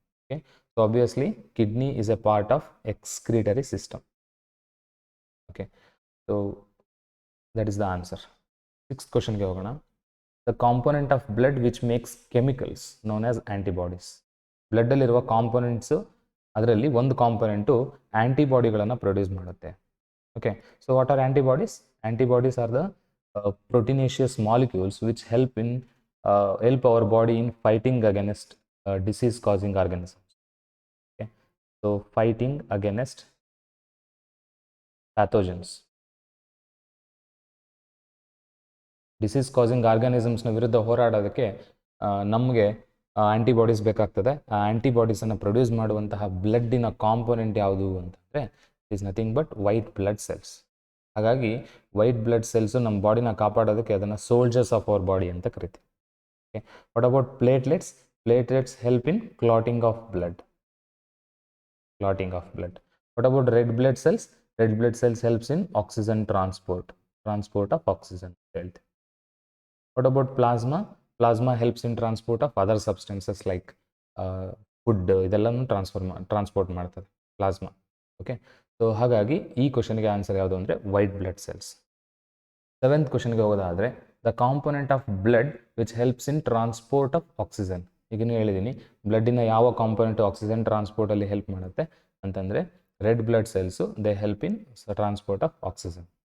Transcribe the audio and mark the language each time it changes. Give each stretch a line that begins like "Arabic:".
English: Okay, so obviously kidney is a part of excretory system. Okay, so that is the answer. Sixth question
Kannada: ge hogona,
English: the component of blood which makes chemicals known as antibodies.
Kannada: Blood ಅಲ್ಲಿ ಇರುವ components, ಅದರಲ್ಲಿ ಒಂದು component ಆಂಟಿಬಾಡಿಗಳನ್ನು produce ಮಾಡುತ್ತೆ.
English: Okay, so what are antibodies? Antibodies are the proteinaceous molecules which help our body in fighting against disease causing organisms. Okay, so fighting against pathogens.
Kannada: Disease causing ಆರ್ಗಾನಿಸಮ್ಸ್ನ ವಿರುದ್ಧ ಹೋರಾಡೋದಕ್ಕೆ ನಮಗೆ antibodies ಬೇಕಾಗ್ತದೆ. ಆ ಆ್ಯಂಟಿಬಾಡೀಸನ್ನು produce ಮಾಡುವಂತಹ ಬ್ಲಡ್ಡಿನ component ಯಾವುದು ಅಂತಂದರೆ
English: It is nothing but white blood cells.
Kannada: ಹಾಗಾಗಿ white blood cells ನಮ್ಮ ಬಾಡಿನ ಕಾಪಾಡೋದಕ್ಕೆ ಅದನ್ನು ಸೋಲ್ಜರ್ಸ್ ಆಫ್ ಅವರ್ ಬಾಡಿ ಅಂತ ಕರಿತೀವಿ.
English: Okay, what about platelets? Platelets help in clotting of blood. What about red blood cells? Red blood cells helps in oxygen transport of oxygen
Kannada: ಅಂತ ಹೇಳ್ತೀವಿ.
English: What about plasma? Plasma helps in transport of other substances like food.
Kannada: ಇದೆಲ್ಲನೂ transport ಮಾಡ್ತದೆ plasma. Okay, so ಹಾಗಾಗಿ ಈ ಕ್ವಶನ್ಗೆ answer ಯಾವುದು ಅಂದರೆ white blood cells. Seventh ಕ್ವಶನ್ಗೆ ಹೋಗೋದಾದರೆ,
English: The component of blood which helps in transport of oxygen.
Kannada: ಈಗಿನೂ ಹೇಳಿದ್ದೀನಿ, ಬ್ಲಡ್ಡಿನ ಯಾವ ಕಾಂಪೊನೆಂಟು ಆಕ್ಸಿಜನ್ ಟ್ರಾನ್ಸ್ಪೋರ್ಟಲ್ಲಿ ಹೆಲ್ಪ್ ಮಾಡುತ್ತೆ ಅಂತಂದರೆ red blood cells,
English: They help in transport of oxygen.